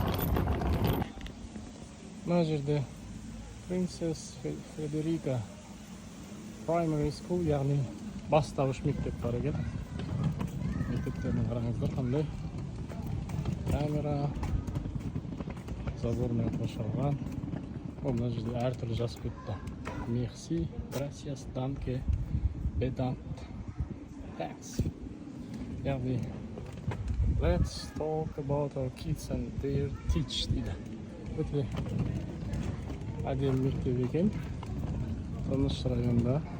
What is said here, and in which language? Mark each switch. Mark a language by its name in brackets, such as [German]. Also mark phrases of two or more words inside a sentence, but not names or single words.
[Kazakh] Мына жерде Princess Frederica Primary School, яғни бастауыш мектеп бар екен. Мектептеріне қараңыздар қандай. Камера, забормен қоршалған. Ол мына жерде әртүрлі жазып кетті. Merci, gracias, danke, bedankt, thanks. Яғни [English] let's talk about our kids and their teach [Kazakh] дейді. Өте әдемі мектеп екен. Тыныш районда.